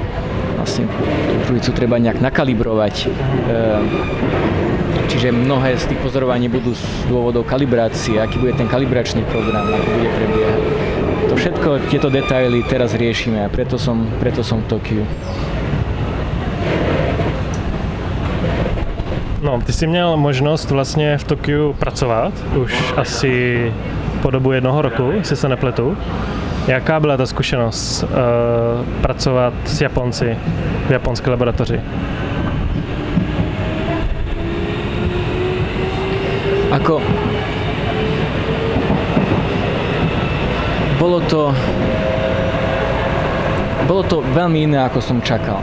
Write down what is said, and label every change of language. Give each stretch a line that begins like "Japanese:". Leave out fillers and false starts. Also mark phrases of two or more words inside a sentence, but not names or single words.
Slovak: Vlastne tú družicu treba nejak nakalibrovať. Čiže mnohé z tých pozorovaní budú z dôvodov kalibrácie, aký bude ten kalibračný program, ako bude prebiehať. To všetko, tieto detaily teraz riešime a preto som v Tokiu.
Czech: No, ty jsi měl možnost vlastně v Tokiu pracovat už asi po dobu 1 roku, jestli se nepletu. Jaká byla ta zkušenost pracovat s Japonci v japonské laboratoři?
Slovak: Bolo to veľmi iné, ako som čakal.